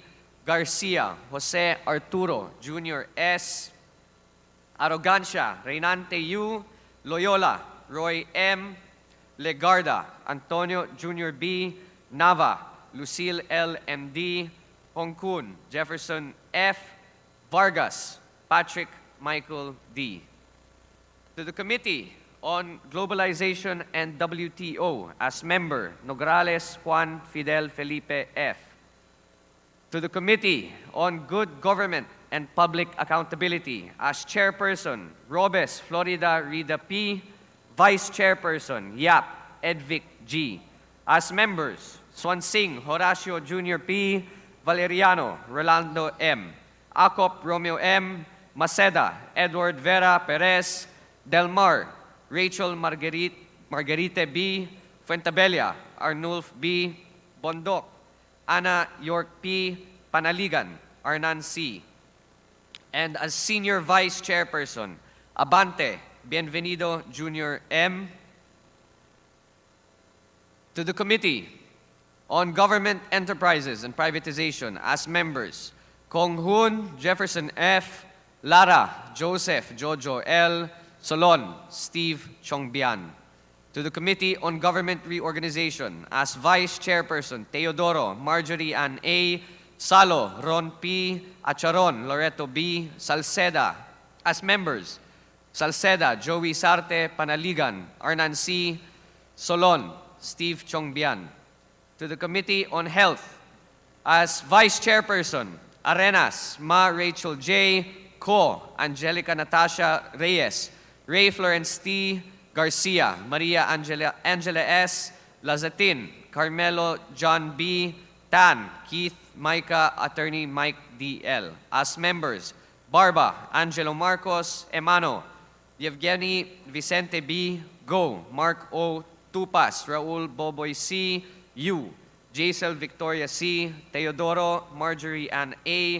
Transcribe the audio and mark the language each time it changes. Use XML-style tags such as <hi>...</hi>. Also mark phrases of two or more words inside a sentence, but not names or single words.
<en>Garcia, Jose Arturo Jr. S. Arrogancia, Reynante U. Loyola, Roy M. Legarda, Antonio Jr. B. Nava, Lucille L. M.D. Hongkun, Jefferson F. Vargas, Patrick Michael D. To the Committee on Globalization and WTO, as member, Nograles Juan Fidel Felipe F. To the Committee on Good Government and Public Accountability, as chairperson, Robes Florida Rida P. Vice Chairperson, Yap Edvic G. As members, Swansing Horacio Jr. P. Valeriano Rolando M. Acop Romeo M. Maceda Edward Vera Perez. Delmar Rachel Margarite B. Fuentabella Arnulf B. Bondoc. Ana York P. Panaligan, Arnan C. And as Senior Vice Chairperson, Abante Bienvenido Jr. M. To the Committee on Government Enterprises and Privatization, as members, Kong Hoon Jefferson F. Lara Joseph Jojo L. Solon Steve Chongbian. To the Committee on Government Reorganization, as Vice Chairperson, Teodoro Marjorie Ann A. Salo Ron P. Acharon Loreto B. Salceda. As members, Salceda Joey Sarte Panaligan, Arnan C. Solon Steve Chongbian. To the Committee on Health, as Vice Chairperson, Arenas Ma Rachel J. Co. Angelica Natasha Reyes, Ray Florence T. Garcia, Maria Angela S. Lazatin, Carmelo John B. Tan, Keith Micah, Attorney Mike D.L. As members, Barba, Angelo Marcos, Emano, Yevgeny Vicente B. Go, Mark O. Tupas, Raul Boboy C. U, Jaisel Victoria C. Teodoro, Marjorie Ann A.</en>